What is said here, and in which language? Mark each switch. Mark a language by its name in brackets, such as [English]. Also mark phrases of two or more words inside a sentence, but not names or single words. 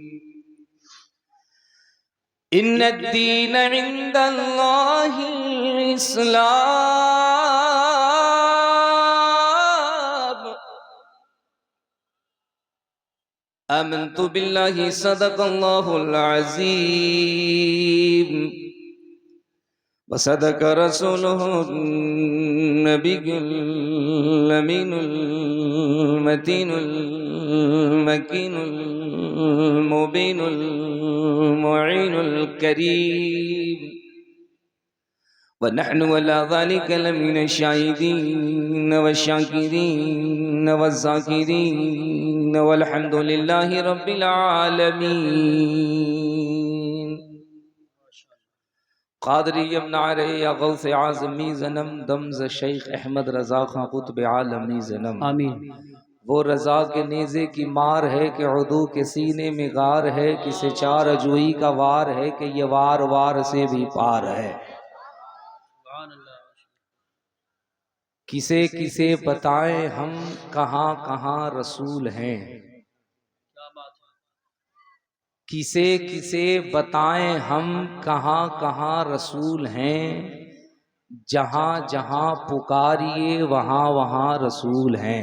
[Arabic] إن الدين عند الله الإسلام. آمنت بالله صدق الله العظيم وصدق رسوله النبي الأمين المتين المكين المبين المعين الكريم ونحن على ذلك لمن الشاهدين والشاكرين والذاكرين والحمد لله رب العالمين. [Persian] قادریم نعره یا غوث اعظمی زنم دم ز شیخ احمد رضا خان قطب عالمی زنم. [Urdu] आमीन। وہ رضا کے نیزے کی مار ہے کہ عدو کے سینے میں غار ہے، کسے چار اجوئی کا وار ہے کہ یہ وار وار سے بھی پار ہے. کسے کسے بتائیں ہم کہاں کہاں رسول ہیں، کسے کسے بتائیں ہم کہاں کہاں رسول ہیں، جہاں جہاں پکاریے وہاں وہاں رسول ہیں.